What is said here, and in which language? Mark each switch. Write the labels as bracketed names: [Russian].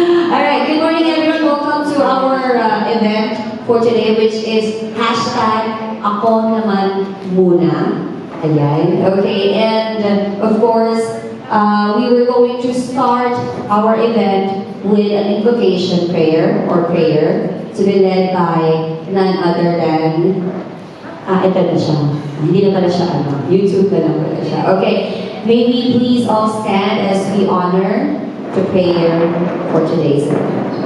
[English] Alright, good morning everyone. Welcome to our event for today, which is #AKONAMANMUNA. Ayan, okay, and of course, we were going to start our event with an invocation prayer to be led by none other than, [Filipino] ito na siya. Hindi na pala siya, YouTube na lang pala siya. [English] Okay, may we please all stand as we honor the prayer for today's event.